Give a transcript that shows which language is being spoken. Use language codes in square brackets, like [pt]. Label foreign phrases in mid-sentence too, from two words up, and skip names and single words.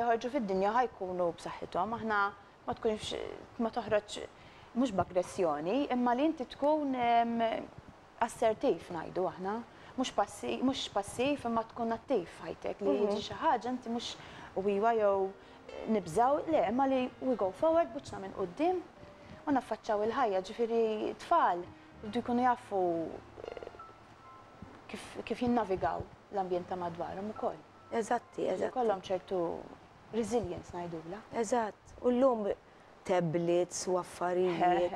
[mt] Li ħajħorġu fid-dinja ħajkunu b'saħħithom. Aħna ma tkunx ma toħroġ mhux b'aggressjoni, imma li inti tkun assertiv ngħidu aħna, mhux passiv imma tkun attiv ħajtek li jiġi xi ħaġa inti mhux wiwa jew nibżaw, le, imma li [en] we go forward [mt] buċna minn quddiem u naffaċċaw il-ħajja, ġifieri tfal jibdu jkunu jafu kif jinnavigaw l-ambjent ta' madwarhom ukoll. Eżatti. Kollhom ċertu resilience ngħidula. Eżatt. U llum tablets u affarijiet.